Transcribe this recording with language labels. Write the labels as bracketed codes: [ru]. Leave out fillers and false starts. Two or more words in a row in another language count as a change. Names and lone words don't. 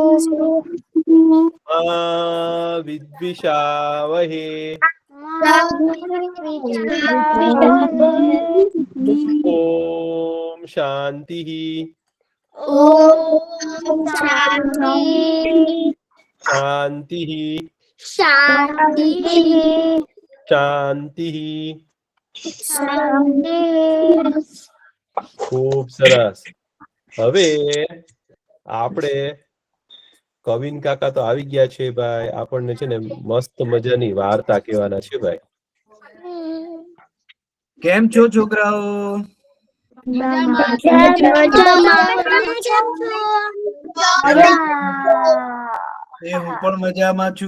[sa] मा विद्विषावहे ओम शांति ॐ शान्ति शांति शान्ति शांति शान्ति [gu] ખૂબ સરસ હવે આપણે કવિન કાકા તો આવી ગયા છે ભાઈ આપણને છે ને મસ્ત મજાની વાર્તા કહેવાના છે ભાઈ કેમ છો છોકરાઓ? એ હું પણ મજામાં છું.